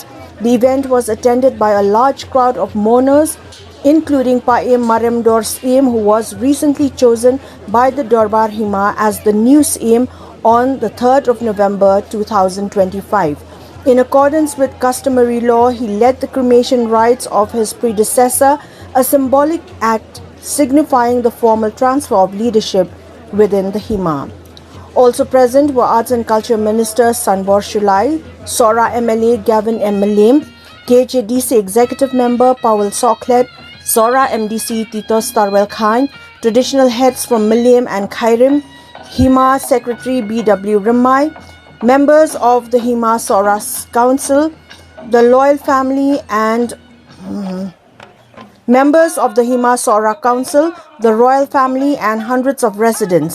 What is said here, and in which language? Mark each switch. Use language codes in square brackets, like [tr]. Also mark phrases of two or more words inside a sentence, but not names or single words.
[en] The event was attended by a large crowd of mourners, including Syiem Maremdor Syiem, who was recently chosen by the Darbar Hima as the new Syiem on the 3rd of November 2025. In accordance with customary law, he led the cremation rites of his predecessor, a symbolic act signifying the formal transfer of leadership within the Hima. Also present were Arts and Culture Minister Sanbor Shulai, Sohra MLA Gavin M. Malim, KHADC Executive Member Powell Soklet, Sohra MDC Tito Starwell Khan, traditional heads from Malim and Khairim, Hima Secretary B.W. Ramai, members of the Hima Sohra Council, the Loyal Family and members of the Hima Sohra Council, the Royal Family and hundreds of residents.